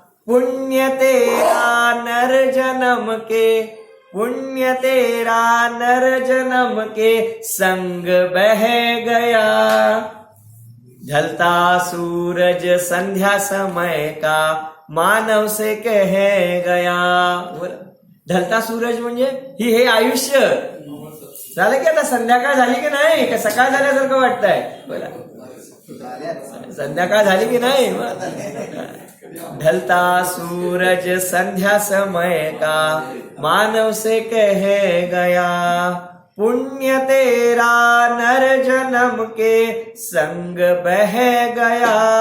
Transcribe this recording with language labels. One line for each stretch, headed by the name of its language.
Hindi: पुण्य तेरा नर जन्म के, पुण्य तेरा नर जन्म के संग बह गया. ढलता सूरज संध्या समय का, मानव से कह गया. ढलता सूरज
Marathi: म्हणजे हे आयुष्य झालं की आता संध्याकाळ झाली की नाही, का सकाळ झाल्यासारखं वाटतंय बोला, संध्याकाळ झाली की नाही.
Hindi: ढलता सूरज संध्या समय का, मानव से कह गया. पुण्य तेरा नर जन्म के संग बह गया.